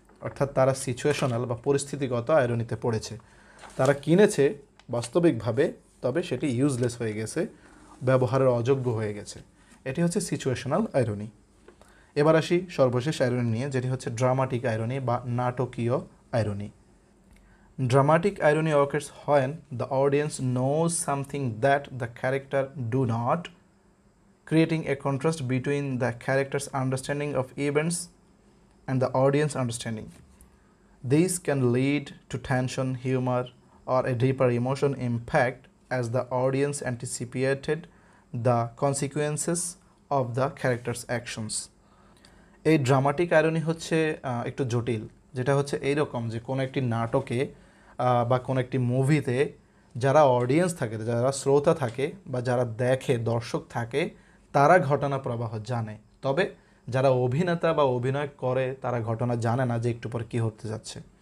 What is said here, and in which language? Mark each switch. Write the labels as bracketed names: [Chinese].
[Bangla] অর্থাৎ তারা সিচুয়েশনাল বা পরিস্থিতিগত আইরনিতে পড়েছে। তারা কিনেছে বাস্তবিকভাবে, তবে সেটি ইউজলেস হয়ে গেছে, ব্যবহারের অযোগ্য হয়ে গেছে। এটি হচ্ছে সিচুয়েশনাল আইরনি। এবার আসি সর্বশেষ আইরনি নিয়ে, যেটি হচ্ছে ড্রামাটিক আইরনি বা নাটকীয় irony. [English] Dramatic irony occurs when the audience knows something that the character do not, creating a contrast between the character's understanding of events and the audience understanding. This can lead to tension, humor, or a deeper emotion impact as the audience anticipated the consequences of the character's actions. [Bangla] এই dramatic irony হচ্ছে একটু জটিল, যেটা হচ্ছে এইরকম যে কোনো একটি নাটকে বা কোনো একটি মুভিতে যারা অডিয়েন্স থাকে, যারা শ্রোতা থাকে বা যারা দেখে, দর্শক থাকে, তারা ঘটনা প্রবাহ জানে, তবে যারা অভিনেতা বা অভিনয় করে তারা ঘটনা জানে না যে একটু পর কী হতে যাচ্ছে।